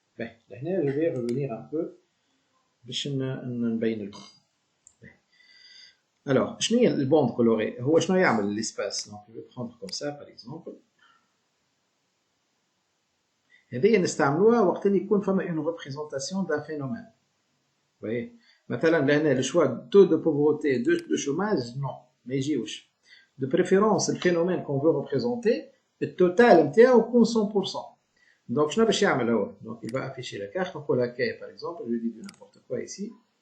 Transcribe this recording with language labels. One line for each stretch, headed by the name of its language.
French: Ben, là, je vais revenir un peu
Arabic: باش نبين لكم.
French: Alors,
Arabic: شنو هي البوند
French: colorée؟
Arabic: هو شنو يعمل
French: l'espace؟ Donc, je vais prendre comme ça par exemple.
Arabic: هذه نستعملوها وقت اللي يكون فما
French: une représentation d'un phénomène. Vous voyez؟
Arabic: مثلا لهنا
French: le choix de taux de pauvreté, de chômage, non,
Arabic: ما يجيوش.
French: De préférence, le phénomène qu'on veut représenter, le total نتاعو يكون 100%. Donc,
Arabic: شنو باش يعمل هو؟
French: Donc, il va afficher la carte, on la K par exemple, je dis n'importe quoi ici.